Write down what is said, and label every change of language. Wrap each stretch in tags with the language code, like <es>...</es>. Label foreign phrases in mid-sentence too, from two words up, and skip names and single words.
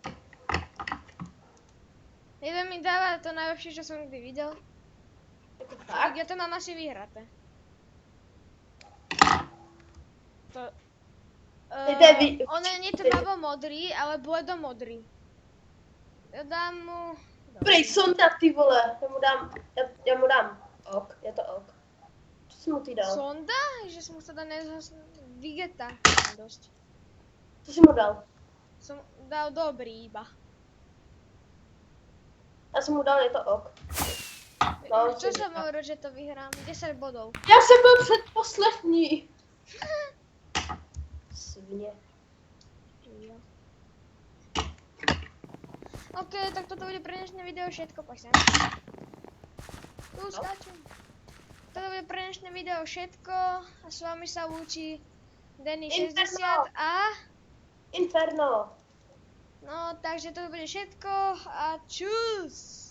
<sk>Jeden mi dáva to najlepšie, čo som kdy videl. Tak, Tak ja to mám asi vyhraté. To... to je on je netmavo modrý, ale bledomodrý. Ja dám mu... Dobrý, sonda,</sk> <cs>ty vole. Já mu dám ok, je to ok. Co jsi mu ty dal? Sonda?</cs> <sk>Že som sa dal Vigeta. Dosť.</sk> <cs>Co jsi mu dal?</cs> <sk>Som dal dobrý iba.</sk> <cs>Já jsem mu dal, je to ok. No,</cs> <sk>Čo som hovoril, že to vyhrám? 10 bodov.</sk> <cs>Já jsem byl předposlední. Svině. Jo. OK,</cs> <sk>tak toto bude pre dnešné video všetko, poď sem. Tu skáčem. Toto bude pre dnešné video všetko a s vami sa lúči Denny60 a... Inferno. No, takže toto bude všetko a čus!</sk>